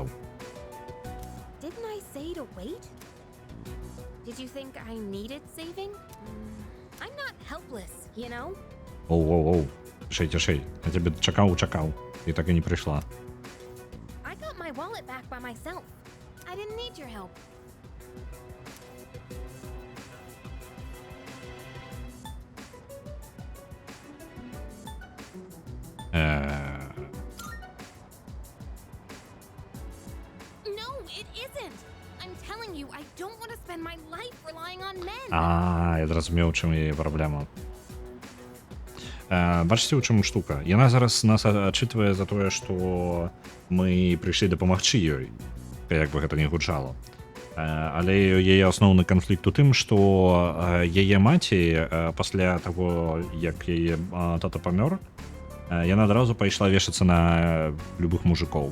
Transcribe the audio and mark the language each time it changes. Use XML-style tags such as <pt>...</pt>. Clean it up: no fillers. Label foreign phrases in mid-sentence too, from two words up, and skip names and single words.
<en>Didn't I say to wait? Did you think I needed saving? I'm not helpless, you know?</en> <be>Оу. Цішэй. Я тебе чакаў. І так і не прыйшла.</be> <en>I got my wallet back by myself. I didn't need your help. No, it isn't. I'm telling you, I don't want to spend my life relying on men.</en> <be>Я зразумеў, чым яе праблема. Бачыце, у чым штука. Яна зараз нас адчытвае за тое, што мы прыйшлі дапамагчы ёй, як бы гэта не гучала. Але яе асноўны канфлікт у тым, што яе маці пасля таго, як яе тата памёр, яна адразу пайшла вешацца на любых мужикоў.</be>